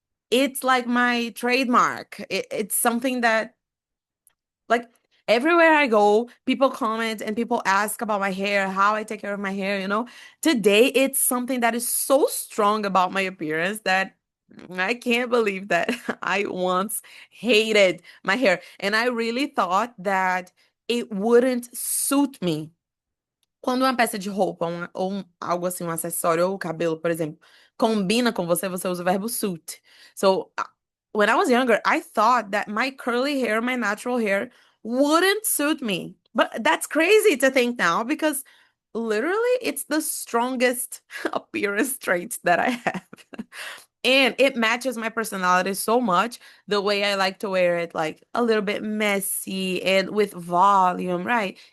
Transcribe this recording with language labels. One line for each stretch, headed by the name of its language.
English: It's like my trademark. It's something that like everywhere I go, people comment and people ask about my hair, how I take care of my hair. Today, it's something that is so strong about my appearance that I can't believe that I once hated my hair. And I really thought that it wouldn't suit me.
Portuguese: Quando uma peça de roupa, algo assim, um acessório ou o cabelo, por exemplo, combina com você, você usa o verbo suit.
English: So, when I was younger, I thought that my curly hair, my natural hair, wouldn't suit me. But that's crazy to think now because literally it's the strongest appearance traits that I have. And it matches my personality so much, the way I like to wear it, like a little bit messy and with volume, right?